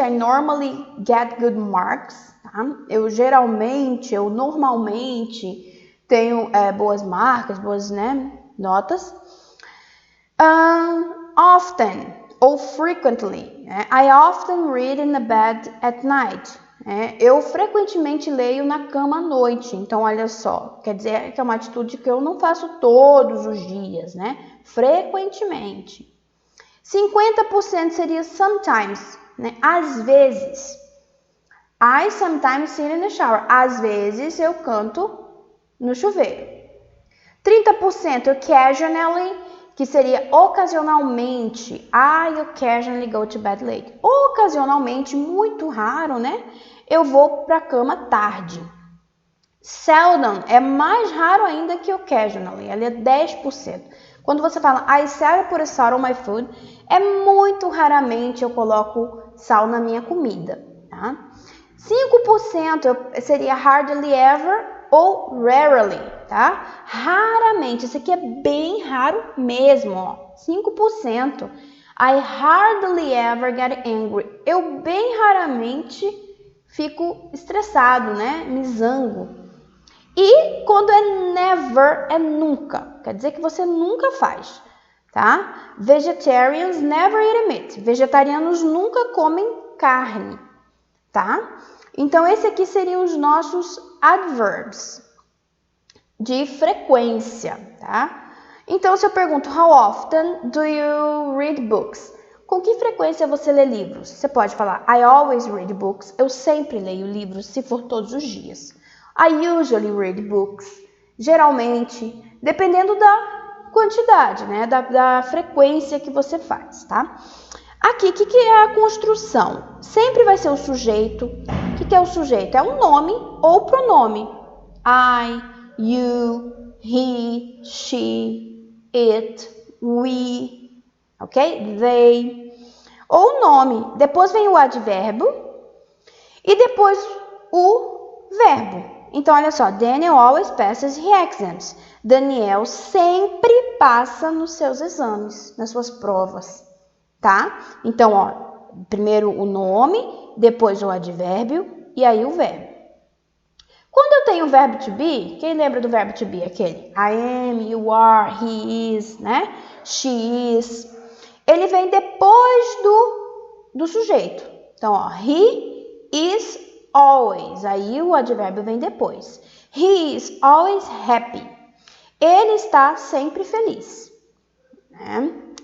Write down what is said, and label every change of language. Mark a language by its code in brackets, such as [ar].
[en] I normally get good marks, [pt] tá? Eu normalmente tenho boas marcas, boas, né, notas. [en] Often ou frequently. I often read in the bed at night. [pt] Eu frequentemente leio na cama à noite. Então, olha só, quer dizer que é uma atitude que eu não faço todos os dias, né? Frequentemente. 50% seria sometimes, né? Às vezes. [en] I sometimes sing in the shower. [pt] Às vezes eu canto no chuveiro. 30% occasionally, que seria ocasionalmente. [en] I occasionally go to bed late. [pt] Ocasionalmente, muito raro, né? Eu vou para a cama tarde. Seldom é mais raro ainda que occasionally. Ela é 10%. Quando você fala [en] I seldom put salt on my food, [pt] é muito raramente eu coloco sal na minha comida, tá? 5% seria hardly ever ou rarely, tá? Raramente, isso aqui é bem raro mesmo, ó. [en] 5%. I hardly ever get angry. [pt] Eu bem raramente fico estressado, né? Me zango. E quando é never, é nunca. Quer dizer que você nunca faz, tá? [en] Vegetarians never eat meat. [pt] Vegetarianos nunca comem carne, tá? Então, esse aqui seriam os nossos adverbs de frequência, tá? Então, se eu pergunto, [en] how often do you read books? [pt] Com que frequência você lê livros? Você pode falar, [en] I always read books. [pt] Eu sempre leio livros, se for todos os dias. [en] I usually read books. [pt] Geralmente, dependendo da quantidade, né? Da frequência que você faz, tá? Aqui, o que é a construção? Sempre vai ser o sujeito. O que é o sujeito? É um nome ou pronome. I, you, he, she, it, we, ok? They. Ou o nome. Depois vem o advérbio e depois o verbo. Então, olha só. [en] Daniel always passes his exams. [pt] Daniel sempre passa nos seus exames, nas suas provas. Tá? Então, ó, primeiro o nome, depois o advérbio e aí o verbo. Quando eu tenho o verbo to be, quem lembra do verbo to be? Aquele [en] I am, you are, he is, né? She is. [pt] Ele vem depois do sujeito. Então, ó, [en] he is always. [pt] Aí o advérbio vem depois. [en] He is always happy. [pt] Ele está sempre feliz, né?